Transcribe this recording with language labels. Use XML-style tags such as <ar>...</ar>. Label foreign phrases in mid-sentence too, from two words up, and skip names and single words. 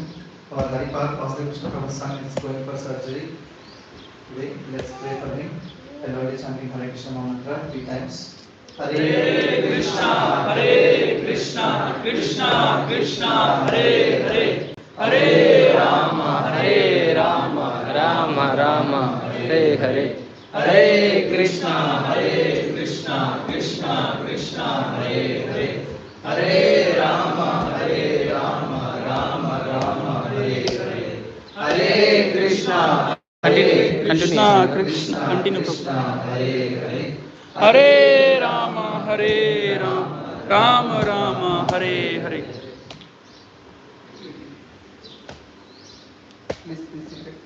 <en>Our Haripal Vasudeva Krishna Prabhu's son is going for surgery today. Let's pray for him. Everybody chanting</en> <sa>Hare Krishna</sa> <en>mantra 3 times.</en> <sa>Hare Krishna, Krishna Krishna, Hare Hare, Hare Rama, Rama Rama, Hare Hare, Hare Krishna, Krishna Krishna, Hare Hare, Hare Rama, Rama Rama, Hare Hare, Hare Krishna. Krishna Krishna continue Krishna, Hare Hare, Hare Rama Rama Rama Hare Hare.</sa> <en>Please sit.</en>